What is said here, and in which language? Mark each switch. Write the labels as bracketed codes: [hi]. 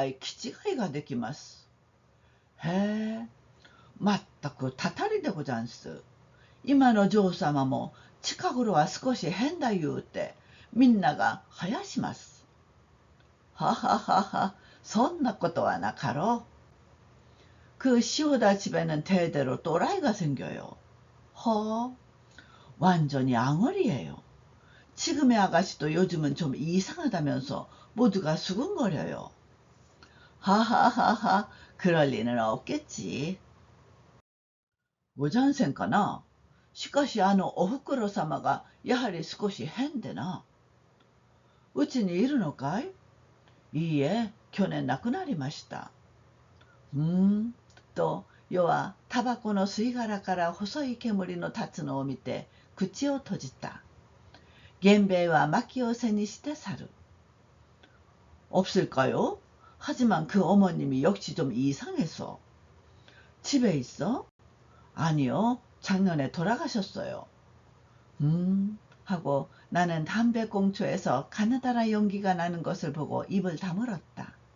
[ja] あの塩田の家には代々気違いができます。へえ、まったくたたりでござんす。今の嬢様も近頃は少し変だ言うて、みんながはやします。はははは、そんなことはなかろう。 [ko] 그 시오다 집에는 대대로 또라이가 생겨요. 허, 완전히 앙얼이에요. 지금의 아가씨도 요즘은 좀 이상하다면서 모두가 수근거려요. 하하하하, 그럴 리는 없겠지. [ja] ごじゃんせんかな。しかしおふくろ様がやはり少し変でな。うちにいるのかい？いいえ、去年亡くなりました。と、余はタバコの吸い殻から細い煙の立つのを見て口を閉じた。源兵衛は薪を背にして去る。 [ko] 없을까요? 하지만 그 어머님이 역시 좀 이상해서. 집에 있어? 아니요, 작년에 돌아가셨어요. 하고 나는 담배꽁초에서 가느다란 연기가 나는 것을 보고 입을 다물었다.